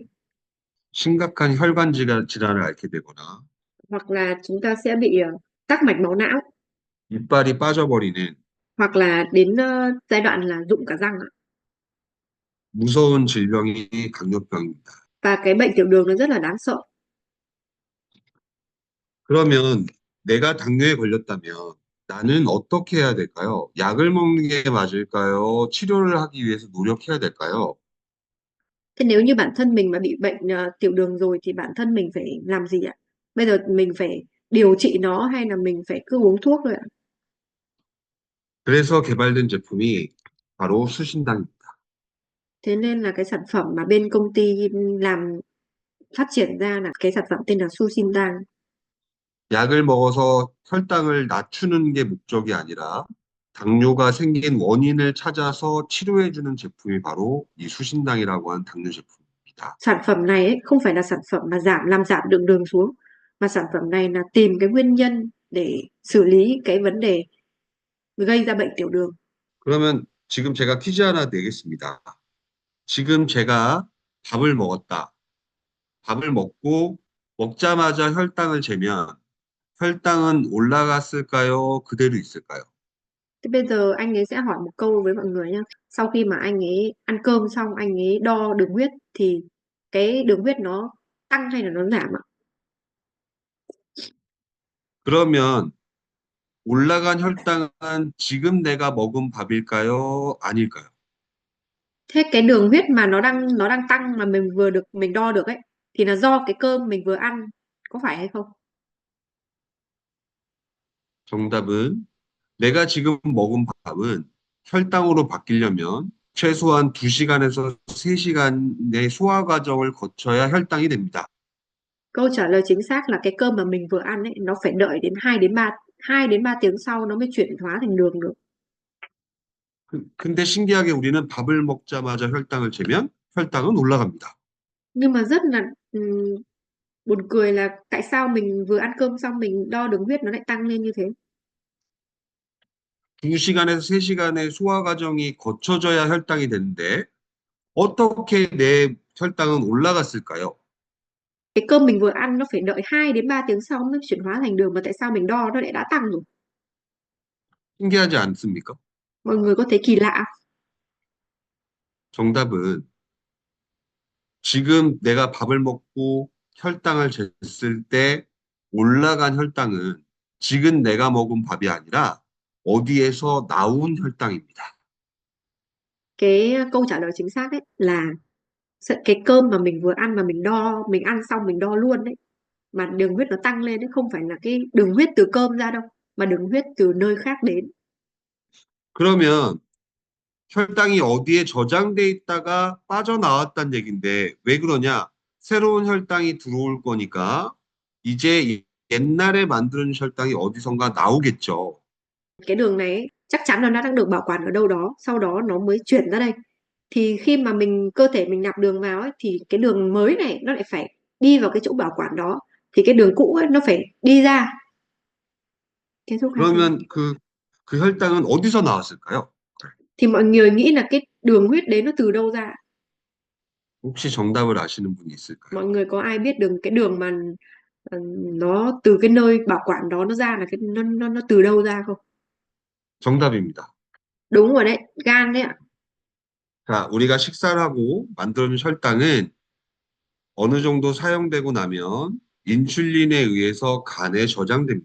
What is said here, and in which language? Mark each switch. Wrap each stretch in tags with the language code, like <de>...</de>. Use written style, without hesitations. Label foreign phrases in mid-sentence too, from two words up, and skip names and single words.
<ko>심각한 혈관 질환을 앓게 되거나</ko> <vi>hoặc là chúng ta sẽ bị tắc mạch máu não,</vi> <ko>이빨이 빠져버리는</ko> <vi>hoặc là đến giai đoạn là rụng cả răng ạ.</vi> <ko>무서운 질병이 당뇨병입니다.</ko> <vi>Và cái bệnh tiểu đường nó rất là đáng sợ.</vi> <ko>그러면 내가 당뇨에 걸렸다면 나는 어떻게 해야 될까요? 약을 먹는 게 맞을까요? 치료를 하기 위해서 노력해야 될까요?</ko> <vi>Thế nếu như bản thân mình mà bị bệnh tiểu đường rồi thì bản thân mình phải làm gì ạ? Bây giờ mình phải điều trị nó hay là mình phải cứ uống thuốc thôi ạ?</vi> <ko>그래서 개발된 제품이 바로 수신당입니다.</ko> <vi>Thế nên là cái sản phẩm mà bên công ty làm phát triển ra là cái sản phẩm tên là Sushintang.</vi> <ko>약을 먹어서 혈당을 낮추는 게 목적이 아니라 당뇨가 생긴 원인을 찾아서 치료해주는 제품이 바로 이 수신당이라고 하는 당뇨 제품입니다.</ko> <vi>Sản phẩm này ấy, không phải là sản phẩm mà làm giảm lượng đường xuống, mà sản phẩm này là tìm cái nguyên nhân để xử lý cái vấn đề gây ra bệnh tiểu đường.</vi> <ko>그러면 지금 제가 퀴즈 하나 내겠습니다. 지금 제가 밥을 먹었다. 밥을 먹고 먹자마자 혈당을 재면 혈당은 올라갔을까요? 그대로 있을까요?</ko> <vi>Thế bây giờ anh ấy sẽ hỏi một câu với mọi người nhé. Sau khi mà anh ấy ăn cơm xong anh ấy đo đường huyết thì cái đường huyết nó tăng hay là nó giảm ạ?</vi> <ko>그러면 올라간 혈당은 지금 내가 먹은 밥일까요? 아닐까요?</ko> <vi>Thế cái đường huyết mà nó đang tăng mà mình đo được ấy thì là do cái cơm mình vừa ăn, có phải hay không?</vi> <ko>정답은 내가 지금 먹은 밥은 혈당으로 바뀌려면 최소한 2시간에서 3시간의 소화 과정을 거쳐야 혈당이 됩니다.</ko> <vi>Câu trả lời chính xác là cái cơm mà mình vừa ăn ấy nó phải đợi đến 2 đến 3 tiếng sau nó mới chuyển hóa thành đường được.</vi> <ko>근데 신기하게 우리는 밥을 먹자마자 혈당을 재면 혈당은 올라갑니다.</ko> <vi>Nhưng mà rất là buồn cười là tại sao mình vừa ăn cơm xong mình đo đường huyết nó lại tăng lên như thế?</vi> <ko>2시간에서 3시간의 소화 과정이 거쳐져야 혈당이 되는데 어떻게 내 혈당은 올라갔을까요?</ko> <vi>Cái cơm mình vừa ăn nó phải đợi 2 đến 3 tiếng sau mới chuyển hóa thành đường mà tại sao mình đo nó lại đã tăng rồi?</vi> <ko>신기하지 않습니까?</ko> <vi>Mọi người có thấy kỳ lạ?</vi> <ko>정답은 지금 내가 밥을 먹고 혈당을 쟀을 때 올라간 혈당은 지금 내가 먹은 밥이 아니라 어디에서 나온 혈당입니다.</ko> <vi>Cái câu trả lời chính xác ấy là cái cơm mà mình vừa ăn mà mình ăn xong mình đo luôn đấy mà đường huyết nó tăng lên đấy không phải là cái đường huyết từ cơm ra đâu mà đường huyết từ nơi khác đến.</vi> <ko>그러면 혈당이 어디에 저장돼 있다가 빠져나왔다는 얘긴데 왜 그러냐? 새로운 혈당이 들어올 거니까 이제 옛날에 만든 혈당이 어디선가 나오겠죠.</ko> <vi>Cái đường này ấy, chắc chắn là nó đang được bảo quản ở đâu đó, sau đó nó mới chuyển ra đây. Thì khi mà cơ thể mình nạp đường vào ấy, thì cái đường mới này nó lại phải đi vào cái chỗ bảo quản đó. Thì cái đường cũ ấy nó phải đi ra. Kết thúc 2 câu.</vi> <ko>그러면 그 혈당은 어디서 나왔을까요?</ko> <vi>Thì mọi người nghĩ là cái đường huyết đấy nó từ đâu ra?</vi> <ko>혹시 정답을 아시는 분이 있을까요?</ko> <vi>Mọi người có ai biết cái đường mà nó từ cái nơi bảo quản đó nó ra là nó từ đâu ra không?</vi> <ko>정답입니다.</ko> <vi>Đúng rồi đấy, gan đấy ạ.</vi> <ko>자, 우리가 식사를 하고 만들어진 혈당은 어느 정도 사용되고 나면 인슐린에 의해서 간에 저장됩니다.</ko>